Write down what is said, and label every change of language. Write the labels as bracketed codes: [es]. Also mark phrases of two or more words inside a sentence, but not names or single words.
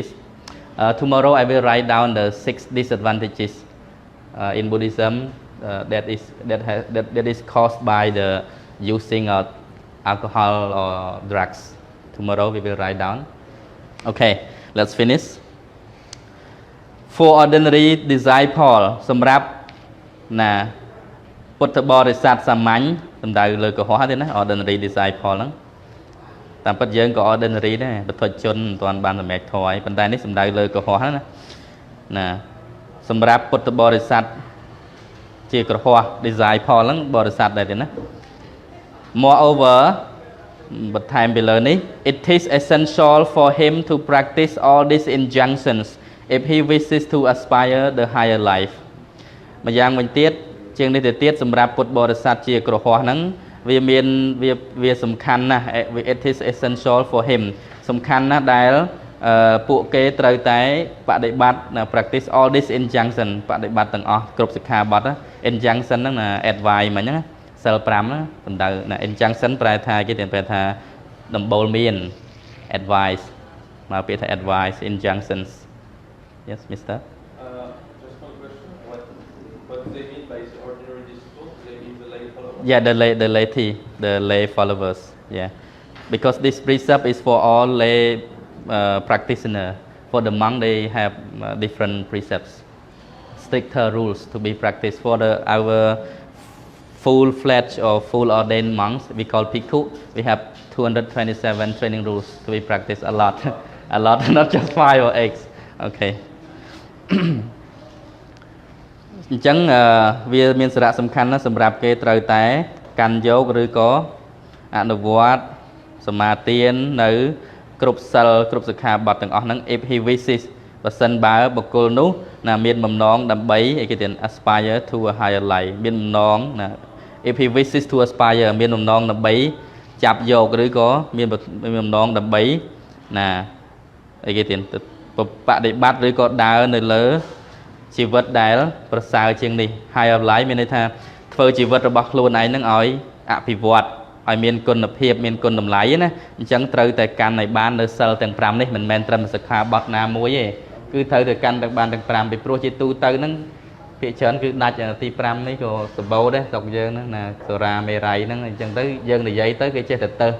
[en] Tomorrow I will write down the 6 disadvantages in Buddhism that is caused by the using of alcohol or drugs. Tomorrow we will write down. Okay, let's finish. For ordinary disciple [km] សម្រាប់ណាពុទ្ធបរិស័ទសាមញ្ញសំដៅលើកុហកទេណា [en] ordinary disciple [km] ហ្នឹងតាមពិតយើងក៏ ordinary ដែរបុថុជនមិនទាន់បានសម្រេចធម៌ឯងប៉ុន្តែនេះ សំដៅលើកុហកណាសម្រាប់ពុទ្ធបរិស័ទជាកុហក disciple ហ្នឹងបរិស័ទដែរទេណា moreover បន្ថែមពីលើនេះ [en] it is essential for him to practice all these injunctions if he wishes to aspire the higher life [km] ម្យ៉ាងវិញទៀតជាងនេះទៅទៀតសម្រាប់ពុ ទ្ធបរិស័ទជាក្រហមហ្នឹងវាសំខាន់ណាស់ [en] it is essential for him [km] សំខាន់ណាស់ដែលពួកគេត្រូវតែបដិបត្តិ [en] practice all this injunction [km] បដិបត្តិទាំងអស់គ្រប់សិក្ខាបទ injunction ហ្នឹងណា advice មិញហ្នឹងសិល5ណាសំដៅណា injunction ប្រែថាគេប្រែថាដំបូលមាន advice មកពាក្យថា [en] advice injunctions yes mister What do they mean by ordinary disciples? Do they mean the lay followers? Yeah, the lay followers. Yeah, because this precept is for all lay practitioner. For the monk, they have different precepts, stricter rules to be practiced. For our full-fledged or full ordained monks, we call bhikkhu. We have 227 training rules to be practiced. A lot, not just 5 or 8. Okay. [km] អញ្ចឹងវាមានសារៈសំខាន់ណាស់សម្រាប់គេត្រូវតែកាន់យកឬក៏អនុវត្តសមាទាននៅគ្រប់សិលគ្រប់សិក្ខាបទទាំងអស់ហ្នឹង [en] if he wishes [km] បើសិនបើបុគ្គលនោះណាមានបំណងដើម្បីអីគេទៀត [en] aspire to a higher life [km] មានបំណងណា [en] if he wishes to aspire [km] មានបំណងដើម្បីចាប់យកឬក៏មានបំណងដើម្បីណាអីគេទៀតបដិប ត្តិឬក៏ដើរនៅលើជីវិតដែលប្រសើរជាងនេះ [en] higher life [km] មានន័យថាធ្វើជីវិតរបស់ខ្លួនឯងហ្នឹងឲ្យអភិវឌ្ឍឲ្យមានគុណភាពមានគុណតម្លៃណាអញ្ចឹងត្រូវតែកាន់ឲ្យបាននៅសិលទាំង5នេះមិនមែនត្រឹមសិក្ខាបទណា មួយទេគឺត្រូវតែកាន់ទាំងបានទាំង5ពីព្រោះជាទូទៅហ្នឹងភាគច្រើនគឺដាច់ទី5នេះក៏សម្បូរដែរស្រុកយើងហ្នឹងណាសូរ៉ាមេរ័យហ្នឹងអញ្ចឹងទៅយើងនិយាយទៅគេចេះតែទៅ